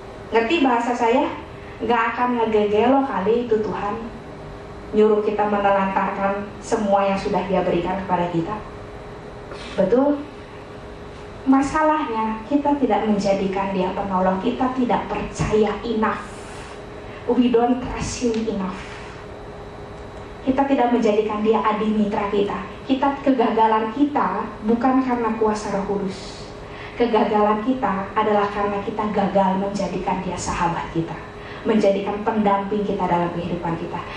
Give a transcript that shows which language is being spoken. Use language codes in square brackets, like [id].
[id] Ngerti bahasa saya? Nggak akan ngegegelo kali itu Tuhan nyuruh kita menelantarkan semua yang sudah Dia berikan kepada kita. Betul? Masalahnya kita tidak menjadikan Dia penolong, kita tidak percaya enough. [en] We don't trust Him enough. [id] Kita tidak menjadikan Dia adimitra kita. Kegagalan kita bukan karena kuasa Roh Kudus. Kegagalan kita adalah karena kita gagal menjadikan Dia sahabat kita, menjadikan pendamping kita dalam kehidupan kita.